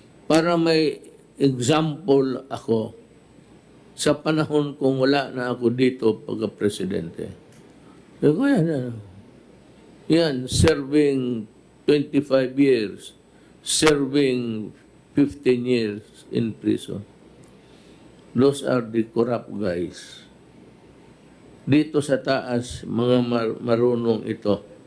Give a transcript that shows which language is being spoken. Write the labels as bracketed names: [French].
[Filipino] Para may example ako sa panahon kung wala na ako dito pagka-presidente. [English] So, yan, serving 25 years, serving 15 years in prison. Those are the corrupt guys. [Filipino] Dito sa taas, mga marunong ito.